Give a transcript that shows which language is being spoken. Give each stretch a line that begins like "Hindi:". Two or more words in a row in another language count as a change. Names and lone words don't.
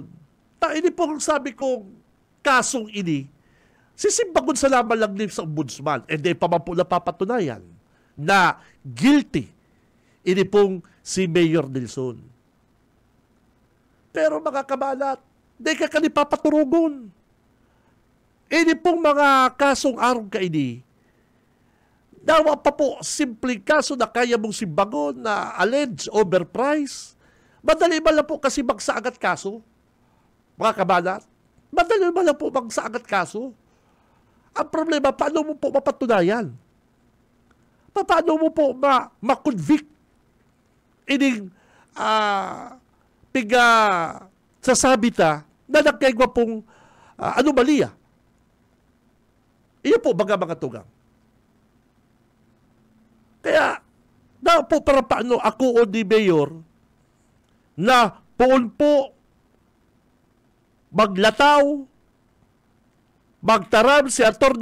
Bikol: Ini po ang sabi kong kasong ini, sisimbagon sa laman lang din sa ombudsman,
English: and then
Bikol: pa man po napapatunayan na guilty ini pong si Mayor Nelson. Pero mga kabalat, di ka kanipapaturugon. Ini pong mga kasong araw ka ini, dawa pa po simpleng kaso na kaya mong simbagon na alleged overprice. Madali ba lang po kasi magsaagat kaso? Mga kabalat, madali ba lang po magsaagat kaso? Ang problema, paano mo po mapatunayan? Paano mo po ma-convict ining sasabi ta na nagkaigwa pong anomalya? Iyo po baga mga tugang. Kaya, na po para paano ako o di Mayor na poon po maglataw, magtaram si Atty.